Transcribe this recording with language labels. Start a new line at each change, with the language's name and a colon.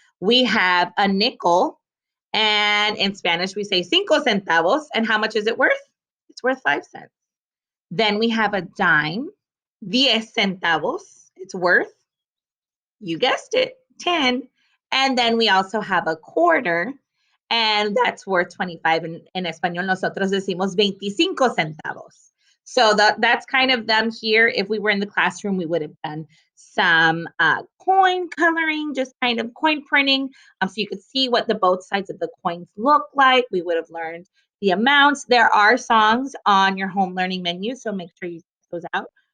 English: We have a nickel, and in Spanish we say 5 centavos. And how much is it worth? It's worth 5 cents. Then we have a dime, 10 centavos. It's worth, you guessed it, 10. And then we also have a quarter, and that's worth 25.
Spanish: In español, nosotros decimos 25 centavos.
English: So that's kind of them here. If we were in the classroom, we would have done some coin coloring, just kind of coin printing. So you could see what the both sides of the coins look like. We would have learned the amounts. There are songs on your home learning menu, so make sure you check those out.